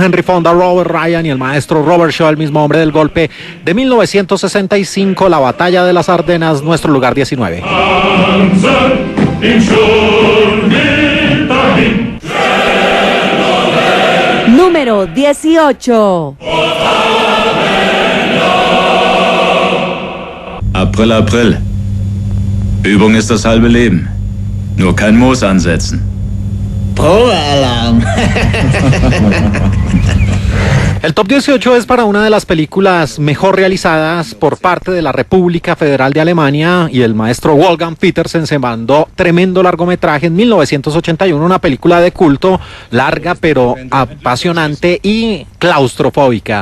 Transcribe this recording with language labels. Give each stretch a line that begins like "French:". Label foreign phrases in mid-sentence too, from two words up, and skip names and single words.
Spanish: Henry Fonda, Robert Ryan y el maestro Robert Shaw, el mismo hombre del golpe de 1965, La Batalla de las Ardenas, nuestro lugar 19. Número 18.
German: April, April. Übung ist das halbe Leben. Nur kein Moos ansetzen. Probealarm.
Spanish: El top 18 es para una de las películas mejor realizadas por parte de la República Federal de Alemania, y el maestro Wolfgang Petersen se mandó tremendo largometraje en 1981, una película de culto, larga pero apasionante y claustrofóbica.